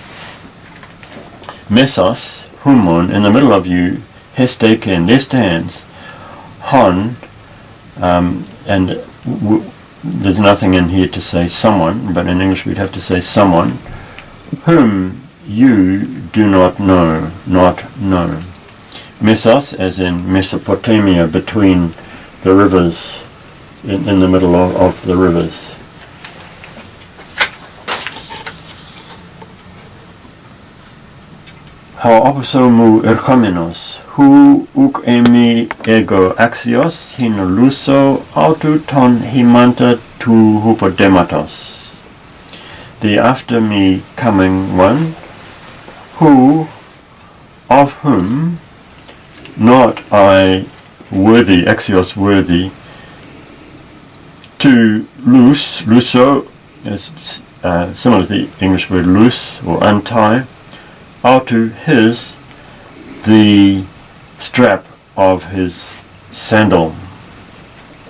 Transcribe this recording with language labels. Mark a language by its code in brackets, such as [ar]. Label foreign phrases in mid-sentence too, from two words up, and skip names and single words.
[el] μέσος ὑμῶν, [en] in the middle of you, hesteken, there stands, hon, and there's nothing in here to say someone, but in English we'd have to say someone, whom you do not know, Mesos, as in Mesopotamia, between the rivers, in the middle of the rivers. [el] ὁ ὀπίσω μου ἐρχόμενος, οὗ οὐκ εἰμὶ ἐγὼ ἄξιος ἵνα λύσω αὐτοῦ τὸν ἱμάντα τοῦ ὑποδήματος. [en] The after me coming one, who, of whom, not I worthy, axios worthy, to loose, luso, is similar to the English word loose or untie, autu his, the strap of his sandal.